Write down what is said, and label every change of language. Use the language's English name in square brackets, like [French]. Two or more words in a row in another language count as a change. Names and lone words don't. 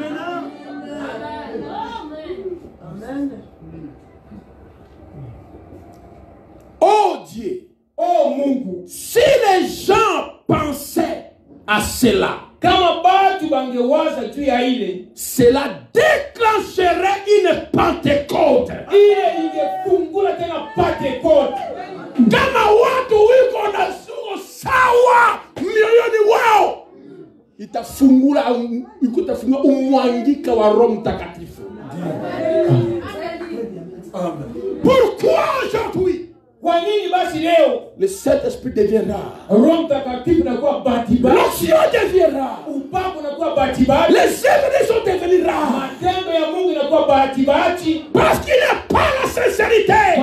[French] Oh Dieu, [Swahili] Oh Mungu, [French] si les gens pensaient à cela, [Swahili] kama batu [French] cela déclencherait une Pentecôte. [Swahili] Kama watu wiko na sawa mioyoni wao, itafungula umwangika wa Roho Mtakatifu. [French] Pourquoi aujourd'hui le Saint-Esprit deviendra, l'onction deviendra, les œuvres de Dieu deviendront, parce qu'il n'y a pas la sincérité.